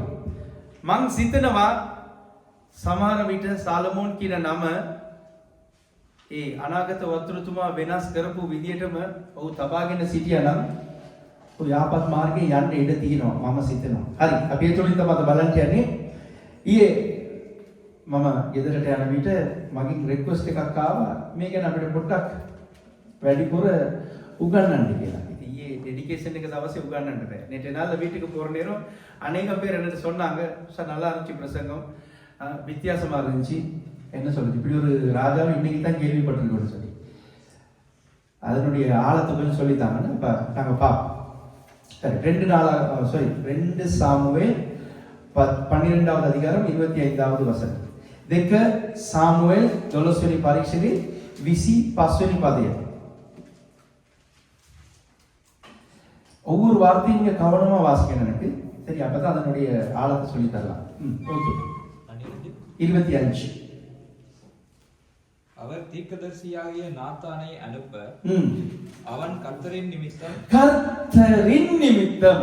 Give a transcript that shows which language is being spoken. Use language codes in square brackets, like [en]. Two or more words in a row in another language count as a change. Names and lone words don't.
[si] මං සිතනවා සමහර විට සාලමෝන් කියන නම ඒ අනාගත වතුරුතුමා වෙනස් කරපු විදියටම ඔහු තබාගෙන සිටියා නම් ඔය යාපත් මාර්ගයේ යන්න ඉඩ තියෙනවා මම සිතනවා. හරි, අපි ඒ තුලින් තමයි බලන්න යන්නේ. ඊයේ මම ගෙදරට යන විට මගෙන් රික්වෙස්ට් එකක් ආවා මේ ගැන අපිට පොඩ්ඩක් වැඩිපුර උගන්වන්න කියලා. ඉතින් ඊයේ ඩෙඩිකේෂන් එක දවසේ උගන්වන්න බෑ. [ta] நேற்று நாள்ல வீட்டுக்கு போற நேரம் अनेक பேர் என்னட்டு சொன்னாங்க, சார் நல்லா இருந்துச்சு பிரசங்கம், வித்தியாசமா இருந்துச்சு, என்ன சொல்றது, இப்படி ஒரு ராஜாவை இன்னைக்கு தான் கேள்விப்பட்டிருக்கோம்னு சொல்லி அதனுடைய ஆழத்தை கொஞ்சம் சொல்லித்தாங்கன்னு இப்போ நாங்கள் பார்ப்போம். சரி, 2 சாமுவேல் 12வது அதிகாரம் 25வது வசனம். [si] දෙක சாமுவேல் 12 වෙනි පරීක්ෂණේ 25 වෙනි පදය. [ta] ஒவ்வொரு வார்த்தையும் இங்கே கவனமாக வாசிக்கணும் எனக்கு. சரி, அப்போ தான் அதனுடைய ஆழத்தை சொல்லி தரலாம். ஓகே, 25. அவர் தீர்க்கதரிசியாகிய நாத்தானை அனுப்ப அவன் கர்த்தரின் நிமித்தம்